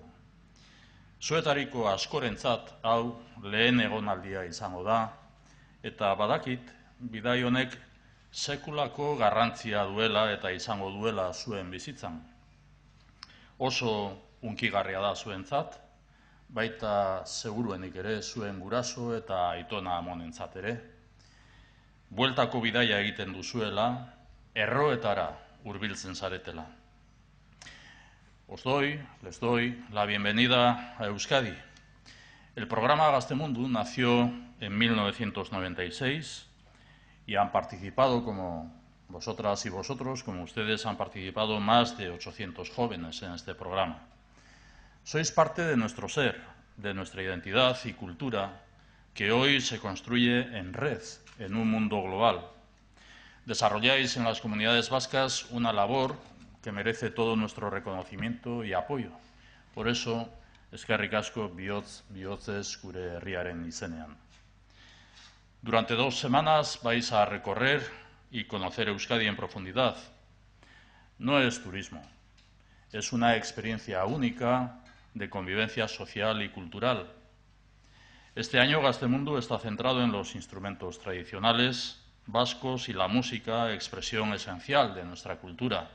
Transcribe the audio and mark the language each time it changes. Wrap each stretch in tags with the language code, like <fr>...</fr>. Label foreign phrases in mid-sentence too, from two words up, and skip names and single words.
<eu>Zuetariko askorentzat hau lehen egonaldia izango da, eta badakit, bidai honek sekulako garrantzia duela eta izango duela zuen bizitzan. Oso hunkigarria da zuentzat, baita seguruenik ere zuen guraso eta aitona amonentzat ere. Bueltako bidaia egiten duzuela, erroetara hurbiltzen zaretela.</eu> <es>Les doy la bienvenida a Euskadi. El programa Gaztemundu nació en 1996 y han participado, como vosotras y vosotros, como ustedes han participado, más de 800 jóvenes en este programa. Sois parte de nuestro ser, de nuestra identidad y cultura, que hoy se construye en red, en un mundo global. Desarrolláis en las comunidades vascas una labor que merece todo nuestro reconocimiento y apoyo. Por eso,</es> <eu>eskerrik asko bihotzez gure herriaren izenean.</eu> <es>Durante 2 semanas vais a recorrer y conocer Euskadi en profundidad. No es turismo, es una experiencia única de convivencia social y cultural. Este año Gaztemundu está centrado en los instrumentos tradicionales vascos y la música, expresión esencial de nuestra cultura.</es>